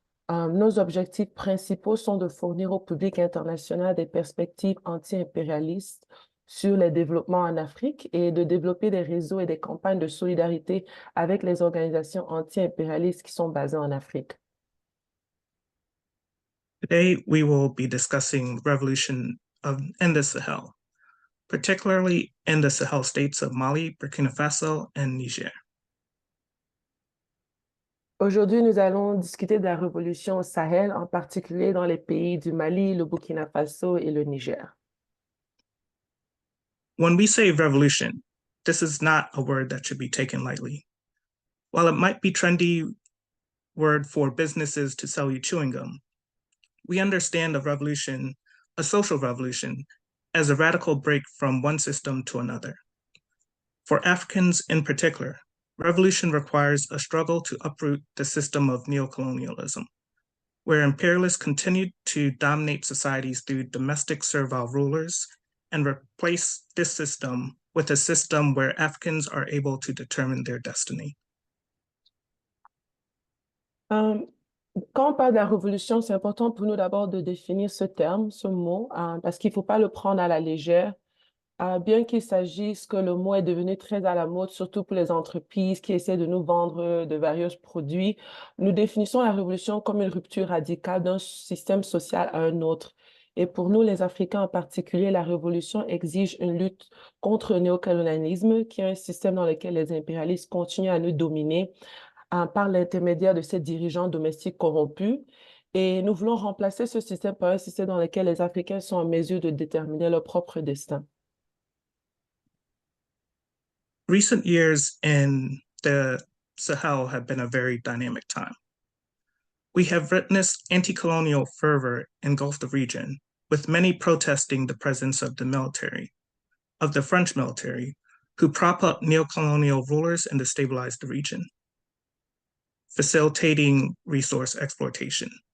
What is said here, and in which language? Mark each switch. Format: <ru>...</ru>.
<fr>Nos objectifs principaux sont de fournir au public international des perspectives anti-impérialistes sur les développements en Afrique et de développer des réseaux et des campagnes de solidarité avec les organisations anti-impérialistes qui sont basées en Afrique.</fr> <en>Today, we will be discussing revolution in the Sahel, particularly in the Sahel states of Mali, Burkina Faso, and Niger.</en> <fr>Aujourd'hui, nous allons discuter de la révolution au Sahel, en particulier dans les pays du Mali, le Burkina Faso et le Niger.</fr> <en>When we say revolution, this is not a word that should be taken lightly. While it might be a trendy word for businesses to sell you chewing gum, we understand a revolution, a social revolution, as a radical break from one system to another. For Africans in particular, revolution requires a struggle to uproot the system of neocolonialism, where imperialists continued to dominate societies through domestic servile rulers, and replace this system with a system where Africans are able to determine their destiny.</en> <fr>Quand on parle de la révolution, c'est important pour nous d'abord de définir ce terme, ce mot, parce qu'il ne faut pas le prendre à la légère. Bien qu'il s'agisse que le mot est devenu très à la mode, surtout pour les entreprises qui essaient de nous vendre de varieux produits, nous définissons la révolution comme une rupture radicale d'un système social à un autre. Et pour nous, les Africains en particulier, la révolution exige une lutte contre le néocolonialisme, qui est un système dans lequel les impérialistes continuent à nous dominer par l'intermédiaire de ces dirigeants domestiques corrompus. Et nous voulons remplacer ce système par un système dans lequel les Africains sont en mesure de déterminer leur propre destin.</fr> <en>Recent years in the Sahel have been a very dynamic time. We have witnessed anti-colonial fervor engulf the region, with many protesting the presence of the military, of the French military, who prop up neocolonial rulers and destabilize the region, facilitating resource exploitation.</en>